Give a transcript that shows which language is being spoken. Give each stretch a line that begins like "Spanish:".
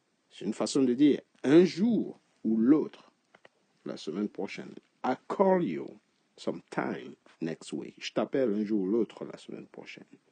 French: C'est une façon de dire un jour ou l'autre, la semaine prochaine.
English: I call you sometime next week.
French: Je t'appelle un jour ou l'autre la semaine prochaine.